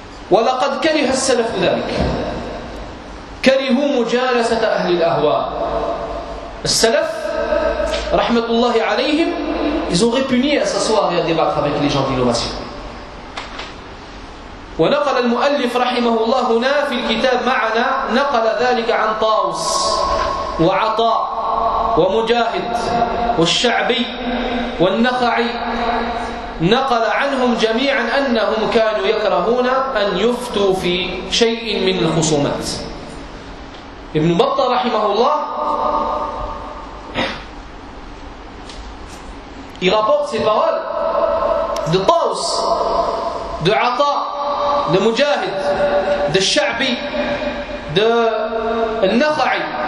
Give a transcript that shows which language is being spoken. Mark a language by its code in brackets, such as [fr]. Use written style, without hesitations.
[ar] وَلَقَدْ كَرِهَ السَّلَفُ ذَلِكَ كَرِهُ مُجَالَسَةَ أَهْلِ الْأَهْوَاءِ. [fr] السلف, [ar] رحمة الله عليهم, [fr] ils ont répugné à s'asseoir et à débattre avec les gens d'innovation. [ar] وَنَقَلَ الْمُؤَلِّفُ رَحِمَهُ اللَّهُ هُنَا فِي الْكِتَابِ مَعَنَا نَقَلَ ذَلِكَ عَنْ طَاوُسِ وَعَطَاءِ وَمُجَاهِدِ وَالشَّعْبِي وَالنَّخَعِي نقل عنهم جميعا أنهم كانوا يكرهون أن يفتوا في شيء من الخصومات. [fr] ابن بطة [ar] رحمه الله [fr] il rapporte ces paroles de Taus, de Ata, de Mujahid, de Sha'bi, de Nakhai.